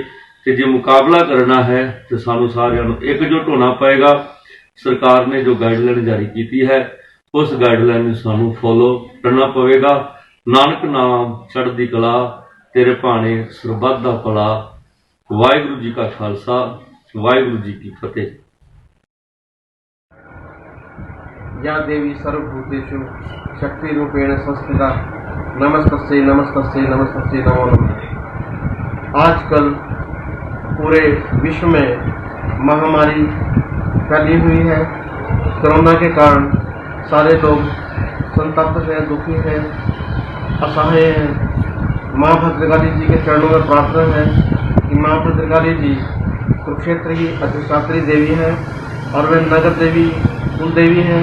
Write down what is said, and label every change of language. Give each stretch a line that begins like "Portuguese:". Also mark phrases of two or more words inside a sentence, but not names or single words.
Punjabi: ਤੇ ਜੇ ਮੁਕਾਬਲਾ ਕਰਨਾ ਹੈ ਤਾਂ ਸਾਨੂੰ ਸਾਰਿਆਂ ਨੂੰ ਇਕਜੁੱਟ ਹੋਣਾ ਪਏਗਾ। ਸਰਕਾਰ ਨੇ ਜੋ ਗਾਈਡਲਾਈਨ ਜਾਰੀ ਕੀਤੀ ਹੈ ਉਸ ਗਾਈਡਲਾਈਨ ਨੂੰ ਸਾਨੂੰ ਫੋਲੋ ਕਰਨਾ ਪਵੇਗਾ। ਨਾਨਕ ਨਾਮ ਚੜ੍ਹਦੀ ਕਲਾ, ਤੇਰੇ ਭਾਣੇ ਸਰਬੱਤ ਦਾ ਭਲਾ। ਵਾਹਿਗੁਰੂ ਜੀ ਕਾ ਖਾਲਸਾ, ਵਾਹਿਗੁਰੂ ਜੀ ਕੀ ਫਤਿਹ।
Sanskrit: या देवी सर्वभूतेषु शक्तिरूपेण संस्थिता नमस्तस्यै नमस्तस्यै नमस्तस्यै नमो नमः।
Hindi: आजकल पूरे विश्व में महामारी फैली हुई है। कोरोना के कारण सारे लोग संतप्त हैं, दुखी हैं, असहाय हैं। माँ भद्रकाली जी के चरणों में प्रार्थना है कि माँ भद्रकाली जी कुरुक्षेत्र की अधिष्ठात्री देवी है और वे नगर देवी, कुल देवी हैं।